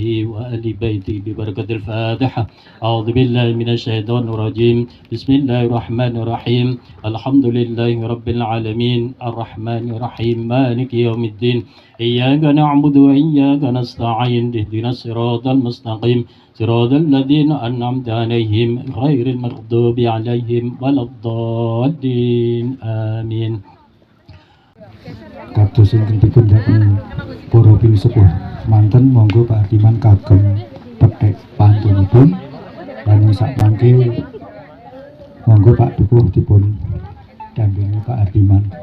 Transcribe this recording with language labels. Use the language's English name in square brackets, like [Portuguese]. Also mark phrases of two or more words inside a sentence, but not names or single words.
[Arabic] وآل بيته ببركة الفاتحة أعوذ بالله من الشيطان الرجيم بسم الله الرحمن الرحيم الحمد لله رب العالمين الرحمن الرحيم مالك يوم الدين إياك نعبد وإياك نستعين اهدنا الصراط المستقيم صراط الذين أنعمت عليهم غير المغضوب عليهم ولا الضالين آمين. [Javanese] Kados ingkang dipundhaken para pinsepuh manten monggo Pak Ardiman kagem petik pantunipun lan sak mangke monggo Pak Dukuh dipun dampingi Pak Ardiman.